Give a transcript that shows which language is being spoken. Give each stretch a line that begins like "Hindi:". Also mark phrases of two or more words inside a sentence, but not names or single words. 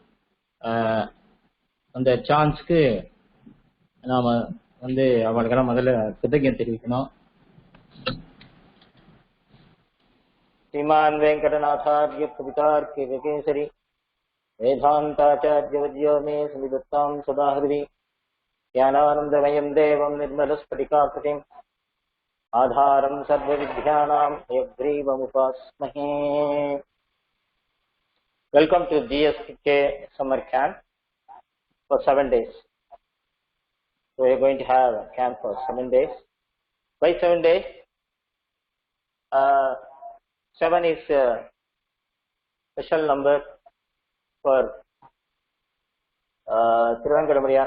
Tamil: அந்த சான்ஸ்க்கு நாம வந்து அவங்களுக்கெல்லாம் முதல்ல கிருத்தஜ்ஞம் தெரிவிக்கணும்.
Sanskrit: श्रीमान वेंकटनाथार्य कवितार्किक केसरी वेदांताचार्यवद्यो मे समिदत्तां सदा हृदि ज्ञानानन्दमयं देवं निर्मलस्फटिकाकृतिम् आधारं सर्वविद्यानां हयग्रीवमुपास्महे.
English: Welcome to GSK summer camp for 7 days. So we are going to have a camp for 7 days. Why 7 days? 7 is a special number for Thiruvenkatamuriyan.